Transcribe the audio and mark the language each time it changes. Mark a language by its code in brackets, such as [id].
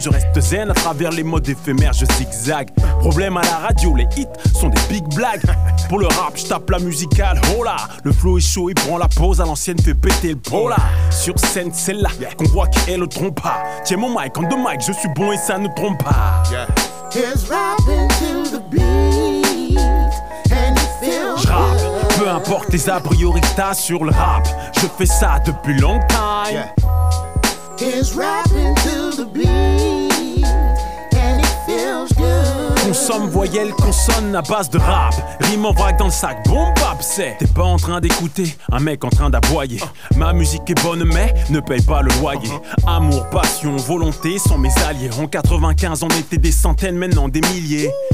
[fr] Je reste zen à travers les modes éphémères, je zigzag. Problème à la radio, les hits sont des big blagues. Pour le rap, je tape la musicale, oh là. Le flow est chaud, il prend la pause, à l'ancienne fait péter le pro là. Sur scène, celle-là, qu'on voit qu'elle ne trompe pas. Tiens mon mic, [en] on the mic, [fr] je suis bon et ça ne trompe pas. [en] He's rapping to the beat and it feels [fr] J'rappe, peu importe les a priori que t'as sur le rap. Je fais ça depuis longtemps. [en] He's rapping to the beat and it feels good. [fr] Consomme voyelle, consonne à base de rap. Rime en vrac dans le sac, boom bap c'est. T'es pas en train d'écouter un mec en train d'aboyer. Ma musique est bonne mais ne paye pas le loyer. Amour, passion, volonté sont mes alliés. En 95 on était des centaines, maintenant des milliers.